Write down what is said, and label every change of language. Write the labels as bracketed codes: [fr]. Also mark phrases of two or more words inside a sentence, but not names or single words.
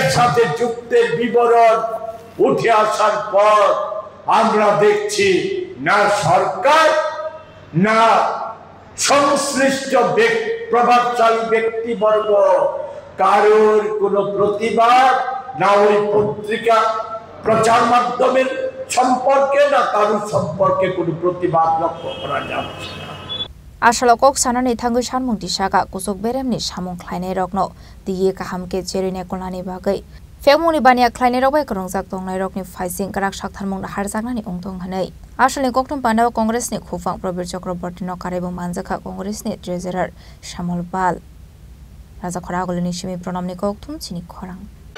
[bn] সাথে যুক্তের বিবরণ উঠে আসার পর আমরা দেখছি না সরকার না সংশ্লিষ্ট প্রভাবশালী ব্যক্তিবর্গ কারোর কোনো প্রতিবাদ না ওই পত্রিকা প্রচার মাধ্যমের সম্পর্কে না কারোর সম্পর্কে কোনো প্রতিবাদ লক্ষ্য করা যাচ্ছে না [trp] Ashalo kok sanani thangai sanmung disaka kusok beremni samung khlainai rokno diye kahamke cherine kolani bagai Fekmuni bania khlainai rokbai krongjak tongnai rokni faising karak saktharmung harjaknani ongtong hanai Ashali kokthum pandao Congress ni khopang Probir Chakraborty no karebo manjakha Congress ni treasurer Shamol Pal Raja Khoragolini Shimi Pranamni kokthum chini khorang